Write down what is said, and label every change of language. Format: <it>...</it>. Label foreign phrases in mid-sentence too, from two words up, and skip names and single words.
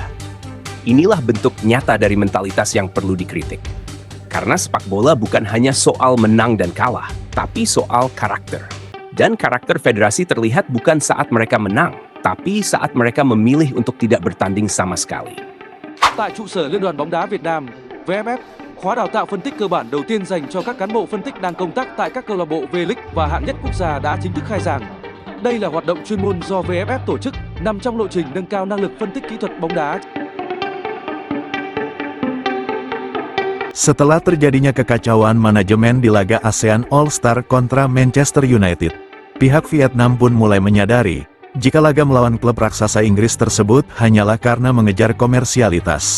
<id>Inilah bentuk nyata dari mentalitas yang perlu dikritik. Karena sepak bola bukan hanya soal menang dan kalah, tapi soal karakter. Dan karakter federasi terlihat bukan saat mereka menang, tapi saat mereka memilih untuk tidak bertanding sama sekali.</id> <vi>Tại trụ sở Liên đoàn bóng đá Việt Nam, VFF, khóa đào tạo phân tích cơ bản đầu tiên dành cho các cán bộ phân tích đang công tác tại các câu lạc bộ V-League và hạng nhất quốc gia đã chính thức khai giảng. Đây là hoạt động chuyên môn do VFF tổ chức, nằm trong lộ trình nâng cao năng lực phân tích kỹ thuật bóng đá.</vi> <id>Setelah terjadinya kekacauan manajemen di laga ASEAN All-Star kontra Manchester United, pihak Vietnam pun mulai menyadari, jika laga melawan klub raksasa Inggris tersebut hanyalah karena mengejar komersialitas.</id>